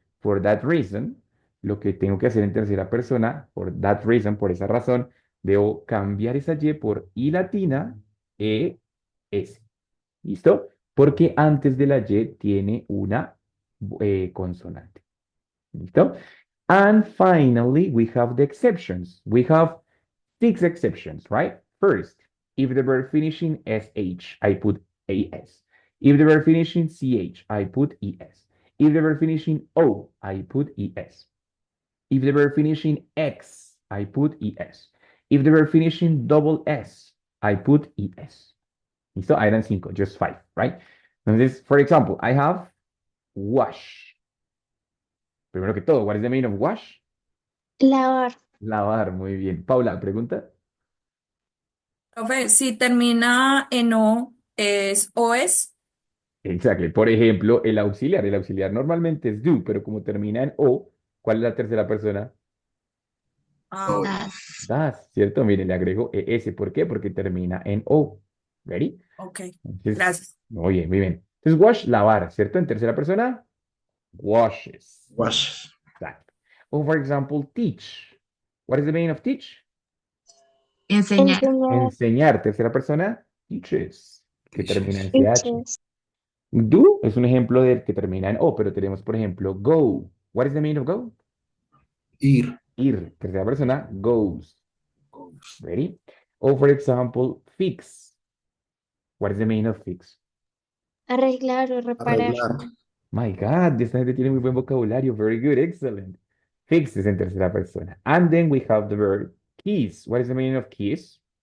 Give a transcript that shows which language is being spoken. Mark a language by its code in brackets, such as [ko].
[es] For that reason, lo que tengo que hacer en tercera persona, for that reason, por esa razón, debo cambiar esa Y por I latina, E, S. ¿Listo? Porque antes de la Y tiene una consonante. ¿Listo? [en] And finally, we have the exceptions. We have six exceptions, right? First, if the verb finishing SH, I put AS. If the verb finishing CH, I put ES. If the verb finishing O, I put ES. If the verb finishing X, I put ES. If the verb finishing double S, I put ES. ¿Listo? I eran cinco, just five, right? Entonces, for example, I have wash. Primero que todo, what is the meaning of wash? [es] Lavar. Lavar, muy bien. Paula, pregunta. Profe, si termina en O, ¿es OS? Exacto. Por ejemplo, el auxiliar. El auxiliar normalmente es do, pero como termina en O, ¿cuál es la tercera persona? Ah, Doy. Das. Das, ¿cierto? Mire, le agrego ES. ¿Por qué? Porque termina en O. ¿Ready? ok, Entonces, gracias. muy bien, muy bien. Entonces, wash, lavar, ¿cierto? En tercera persona, washes. [en] Wash. Exacto. O, for example, teach. What is the meaning of teach? [es] Enseñar. Enseñar. Enseñar, tercera persona, teaches, que termina en [en] Teaches. CH. Teachers. [es] Do es un ejemplo del que termina en O, pero tenemos, por ejemplo, go. [en] What is the meaning of go? [es] Ir. Ir, tercera persona, goes. [en] Goes. Ready? O, for example, fix. What is the meaning of fix? [es] Arreglar o reparar. Arreglar. My God, esta gente tiene muy buen vocabulario. Very good, excellent. Fix es en tercera persona. [en] And then we have the verb kiss. What is the meaning of kiss?